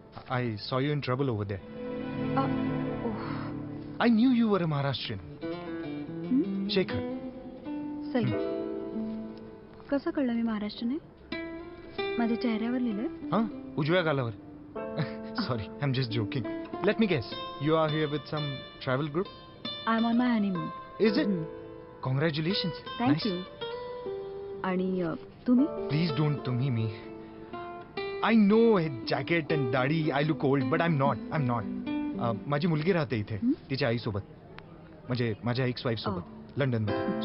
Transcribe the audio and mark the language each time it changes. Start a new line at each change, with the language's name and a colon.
English: I saw you in trouble over there. I knew you were a Maharashtrian. Shekhar.
Marathi: Sai, कसं कळलं मी महाराष्ट्राने? माझ्या चेहऱ्यावर लिहिलंय.
English: Huh?
Marathi: उजव्या गालावर.
English: Sorry, I'm just joking. Let me guess. You are here with some travel group? I'm on my honeymoon. Is it? Congratulations. Thank Nice.
Marathi: you. आणि तुम्ही?
English: Please don't to me. I know jacket and दाढी. I look old, but I'm not.
Marathi: माझी मुलगी राहते इथे तिच्या आईसोबत. म्हणजे माझ्या एक्स वाईफ सोबत लंडन मध्ये.